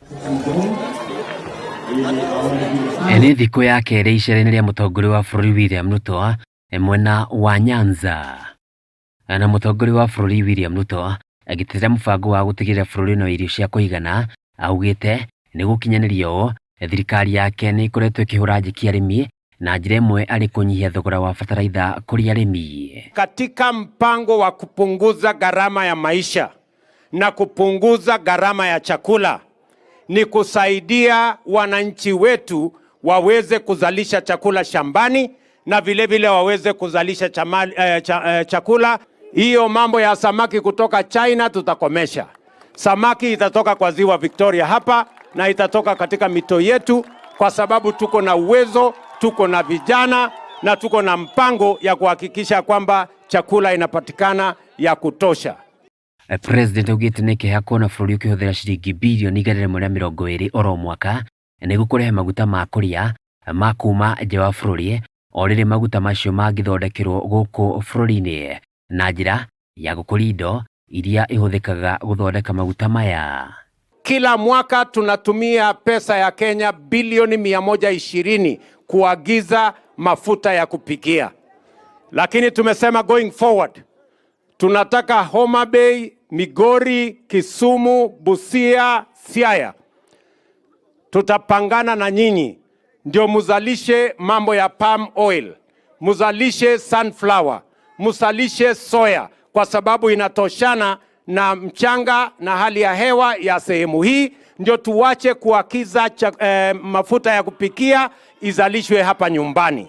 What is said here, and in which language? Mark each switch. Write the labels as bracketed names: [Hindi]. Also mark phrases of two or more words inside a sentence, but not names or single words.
[Kikuyu] Eni thiku ya kere icera-ini ria mutongoria wa bururi William Ruto mwena wa Nyanza, na mutongoria wa bururi William Ruto agitira mubango wa gutigirira bururi no irio cia kuigana, augite ni gukinyanirio thirikari yake ni ikoretwo ikihura njiki arimi na njira imwe ari kunyihia thogora wa fertilizer kuri arimi. [Swahili] Katika mpango wa kupunguza gharama ya maisha na kupunguza gharama ya chakula ni kusaidia wananchi wetu waweze kuzalisha chakula shambani na vile vile waweze kuzalisha chakula. Hiyo mambo ya samaki kutoka China tutakomesha. Samaki itatoka kwa ziwa Victoria hapa na itatoka katika mito yetu, kwa sababu tuko na uwezo, tuko na vijana na tuko na mpango ya kuhakikisha kwamba chakula inapatikana ya kutosha. [Kikuyu] President ugite ni kiha kuona bururi ukihuthira ciringi bilioni 120 oro mwaka ni gukurehe maguta ma kuria makuma nja wa bururi, o riri maguta macio mangithondekirwo guku bururi-ini na njira ya gukuri indo iria ihuthikaga guthondeka maguta maya. [Swahili] Kila mwaka tunatumia pesa ya Kenya bilioni 120 kuagiza mafuta ya kupikia, lakini tumesema [English] going forward [Swahili] tunataka Homa Bay, Migori, Kisumu, Busia, Siaya. Tutapangana na nyinyi ndio muzalishe mambo ya [English] palm oil, [Swahili] muzalishe sunflower, msalishe soya kwa sababu inatoshana na mchanga na hali ya hewa ya sehemu hii, ndio tuwache kuagiza mafuta ya kupikia izalishwe hapa nyumbani.